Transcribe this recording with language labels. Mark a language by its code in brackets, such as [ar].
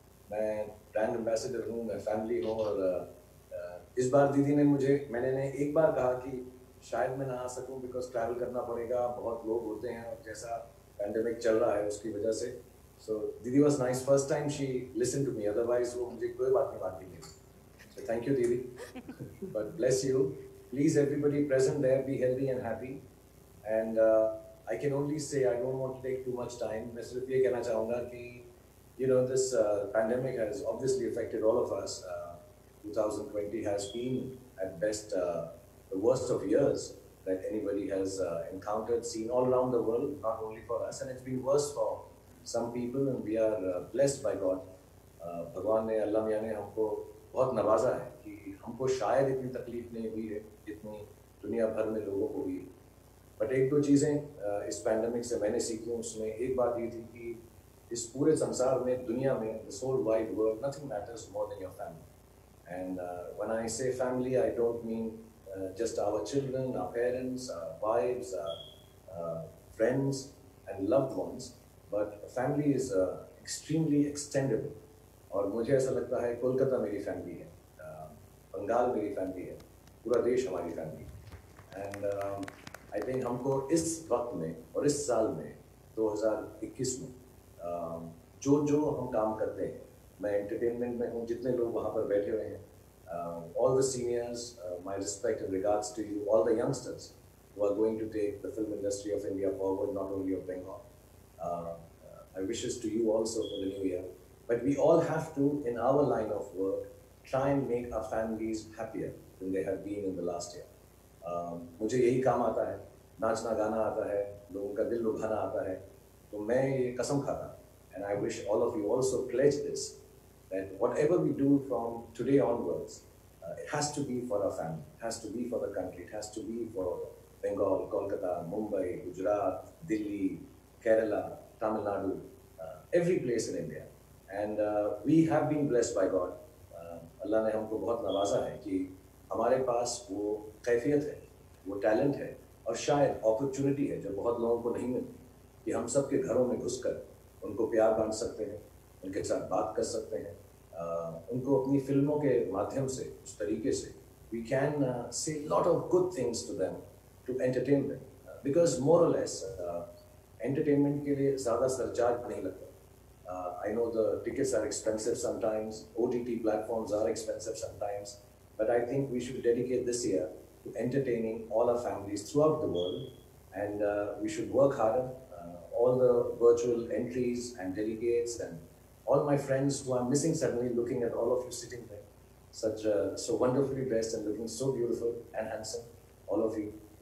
[hi] मैं brand ambassador हूँ, मैं फैमिली हूँ, और इस बार दीदी ने मैंने एक बार कहा कि शायद मैं ना आ सकूं बिकॉज ट्रैवल करना पड़ेगा, बहुत लोग होते हैं, और जैसा पैंडेमिक चल रहा है उसकी वजह से। [en] so didi was nice, first time she listen to me, otherwise [hi] वो मुझे कोई बात नहीं मानती थी। [en] So thank you didi, but bless you. Please everybody present there be healthy and happy, and I can only say I don't want to take too much time. [hi] मैं सिर्फ ये कहना चाहूँगा कि [en] you know this pandemic has obviously affected all of us. 2020 has been at best the worst of years that anybody has encountered, seen all around the world, not only for us, and it's been worse for some people, and we are blessed by God. [hi] भगवान ने, अल्लाह मियाँ ने हमको बहुत नवाजा है कि हमको शायद इतनी तकलीफ नहीं हुई है जितनी दुनिया भर में लोगों को हुई। बट एक दो चीज़ें इस पैंडमिक से मैंने सीखी, उसमें एक बात ये थी कि इस पूरे संसार में, दुनिया में, [en] this whole wide world, nothing matters more than your family. And when I say family, I don't mean just our children, our parents, our wives, our friends and loved ones, but family is extremely extendable. [hi] और मुझे ऐसा लगता है कोलकाता मेरी family है, बंगाल मेरी family है, पूरा देश हमारी फैमिली है। [en] and I think [hi] हमको इस वक्त में और इस साल में 2021 में जो हम काम करते हैं, मैं एंटरटेनमेंट में हूँ, जितने लोग वहाँ पर बैठे हुए हैं, [en] all the seniors, my respect and regards to you, all the youngsters who are going to take the film industry of India forward, not only of Bengal. My wishes to you also for the new year. But we all have to, in our line of work, try and make our families happier than they have been in the last year. [hi] मुझे यही काम आता है, नाचना गाना आता है, लोगों का दिल लुभाना आता है, तो मैं ये कसम खाता हूँ, [en] and I wish all of you also pledge this, that whatever we do from today onwards, it has to be for our family, it has to be for the country, it has to be for Bengal, Kolkata, Mumbai, Gujarat, Delhi, Kerala, Tamil Nadu, every place in India. And we have been blessed by God. [hi] अल्लाह ने हमको बहुत नवाजा है कि हमारे पास वो कैफियत है, वो टैलेंट है, और शायद अपॉर्चुनिटी है जो बहुत लोगों को नहीं मिलती, कि हम सबके घरों में घुसकर उनको प्यार बांट सकते हैं, उनके साथ बात कर सकते हैं, उनको अपनी फिल्मों के माध्यम से, उस तरीके से [en] we can say lot of good things to them to entertain them, because more or less [hi] entertainment के लिए ज़्यादा सरचार्ज नहीं लगता. [en] I know the tickets are expensive sometimes, OTT platforms are expensive sometimes, but I think we should dedicate this year to entertaining all our families throughout the world, and we should work harder. All the virtual entries and delegates and all my friends who I'm missing suddenly, looking at all of you sitting there, such so wonderfully dressed and looking so beautiful and handsome, all of you.